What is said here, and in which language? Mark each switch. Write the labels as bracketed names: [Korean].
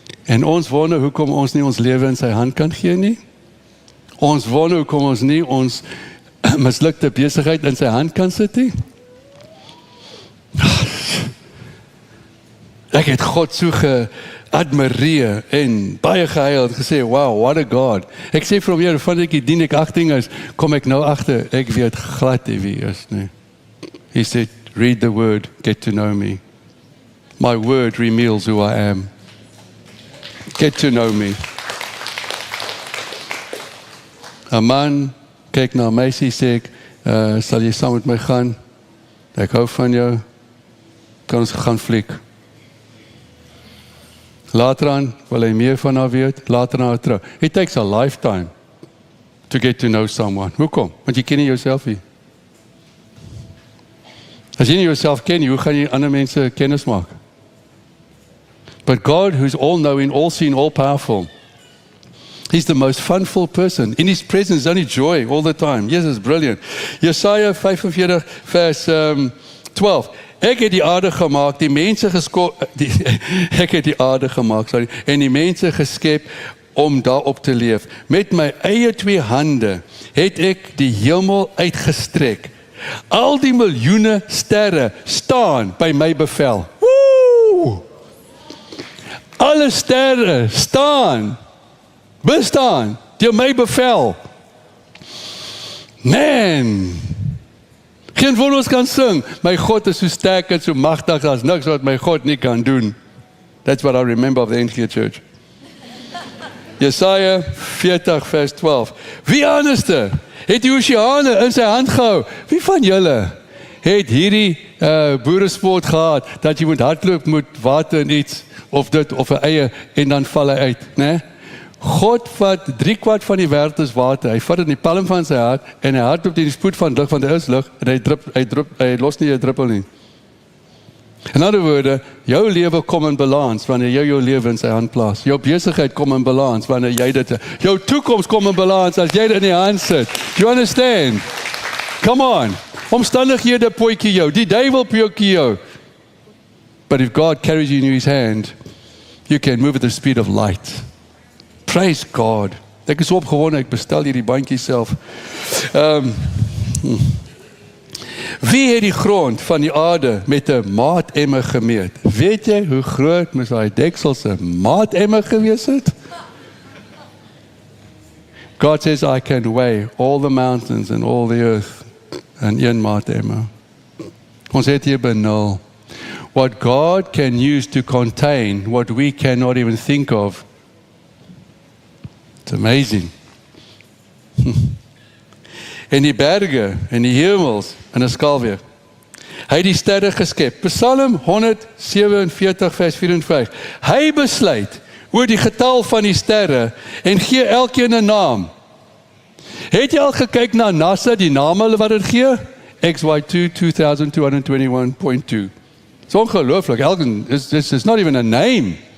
[Afrikaans] En ons wonder hoekom ons nie ons lewe in sy hand kan gee nie. Ons wonder hoekom ons nie ons mislukte besigheid in sy hand kan sit nie. Ek het God so geadmireer en baie gehuil en gesê, [English] wow, what a God. [Afrikaans] Ek sê vir hom, Here, van ek die dien ek agting is, kom ek nou agter, ek weet glad nie wie is nie. [English] He said, read the word, get to know me. My word reveals who I am. Get to know me. [Afrikaans] 'n man kyk na 'n meisie, sê ek, sal jy saam met my gaan? Ek hou van jou. Kan ons gaan fliek? Later aan wil hy meer van haar weet, later aan trou. [English] It takes a lifetime to get to know someone. [Afrikaans] Hoekom? Want jy ken nie jouself nie. As jy nie jouself ken nie, hoe gaan jy ander mense kennis maak? [English] But God, who's all-knowing, all-seeing, all-powerful, He's the most funful person. In His presence, only joy all the time. Yes, it's brilliant. [Afrikaans] Jesaja 45 vers 12. Ek het die aarde gemaak, die mense ek het die aarde gemaak, en die mense geskep om daarop te leef. Met my eie 2 hande het ek die hemel uitgestrek. Al die miljoene sterre staan by my bevel. Woe! Alle sterre staan, bestaan, deur my bevel. Man! Geen van ons kan sing, my God is so sterk en so magtig, as niks wat my God nie kan doen. [English] That's what I remember of the NG Church. [Afrikaans] Jesaja 40 vers 12. Wie anderste het die oseane in sy hand gehou? Wie van julle het hierdie boeresport gehad, dat jy moet hardloop met water en iets, of dit, of 'n eie, en dan val hy uit, né? God vat 3/4 van die wêreld is water. Hy vat dit in die palm van sy hart en hy hardloop teen die spoed van lig, want daar is lig en hy los nie 'n druppel nie. In ander woorde, jou lewe kom in balans wanneer jy jou lewe in sy hand plaas. Jou besigheid kom in balans wanneer jy dit, jou toekoms kom in balans as jy dit in die hand sit. [English] Do you understand? Come on. [Afrikaans] Omstandighede pootjie jou, die duiwel pootjie jou. [English] But if God carries you in his hand, you can move at the speed of light. Praise God. [Afrikaans] Ek is opgewonde, ek bestel hierdie bandjie self. Wie het die grond van die aarde met 'n maatemmer gemeet? Weet jy hoe groot moes daai deksel se maatemmer gewees het? [English] God says, I can weigh all the mountains and all the earth in [Afrikaans] een maatemmer. Ons het hier by 0. [English] What God can use to contain what we cannot even think of. It's amazing. [Afrikaans] En die berge, en die hemels, en 'n skaalweeg. Hy het die sterre geskep. Psalm 147 vers 4 en 5. Hy besluit oor die getal van die sterre en gee elkeen 'n naam. Het jy al gekyk na NASA, die name wat dit gee? XY2 2221.2. It's ongelooflik. [English] Elkeen is not even a name.